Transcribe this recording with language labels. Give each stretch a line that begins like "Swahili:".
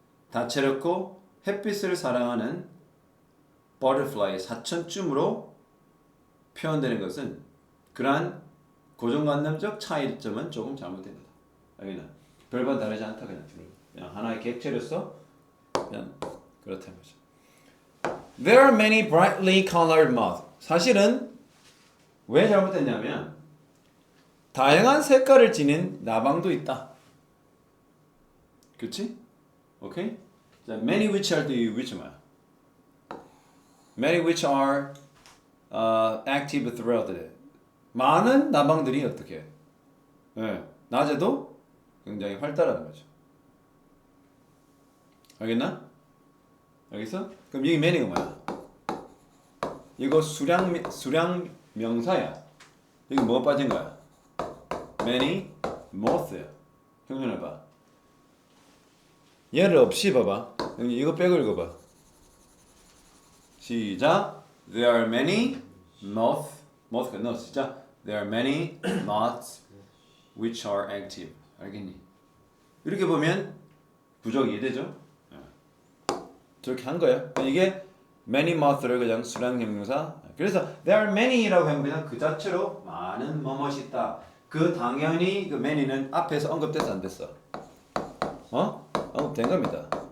Korean: 다채롭고 햇빛을 사랑하는 butterfly의 사촌쯤으로 표현되는 것은 그러한 고정관념적 차이점은 조금 잘못된 거다. 알겠나? 별반 다르지 않다 그냥 하나의 객체로서 그냥 그렇다는 거죠.
English: There are many brightly colored moths.
Korean: 사실은 왜 잘못됐냐면 다양한 색깔을 지닌 나방도 있다. 그렇지? 오케이? 자,
English: many which are the which
Korean: 뭐야?
English: Many which are active throughout the day.
Korean: 많은 나방들이 어떻게? 낮에도 굉장히 활달한 거죠. 알겠나? 알겠어? 그럼 여기 many가 뭐야? 이거 수량 명사야. 여기 뭐가 빠진 거야? many, moth야. 형용해봐. 얘를 없이 봐봐. 이거 빼고 읽어봐. 시작.
English: There are many moth가 no
Korean: 시작.
English: There are many moths which are active.
Korean: 알겠니? 이렇게 보면 부적 이해되죠? 저렇게 한 거야. 이게 many moth를 그냥 수량 형용사. 그래서
English: there are many
Korean: 라고 하면 그냥 그 자체로 많은 뭐뭇이 있다. 그 당연히 그 many는 앞에서 언급돼서 안 됐어. 언급된 겁니다.